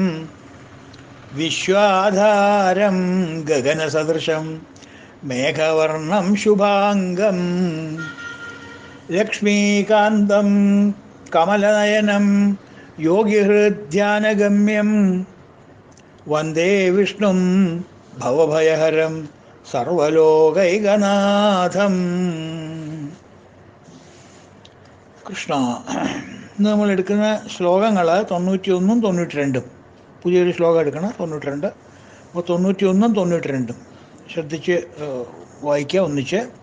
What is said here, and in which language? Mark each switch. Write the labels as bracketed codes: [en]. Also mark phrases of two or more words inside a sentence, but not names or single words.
[sa] विश्वाधारं गगनसदृशं मेघवर्णं शुभाङ्गं लक्ष्मीकान्तं कमलनयनं योगिहृद्ध्यानगम्यं वन्दे विष्णुं भवभयहरं സർവലോകൈകനാഥം. [ml] കൃഷ്ണ. ഇന്ന് നമ്മൾ എടുക്കുന്ന ശ്ലോകങ്ങൾ 91 92. പുതിയൊരു ശ്ലോകം എടുക്കണം, 92. അപ്പോൾ 91 92 ശ്രദ്ധിച്ച് വായിക്കുക ഒന്നിച്ച്.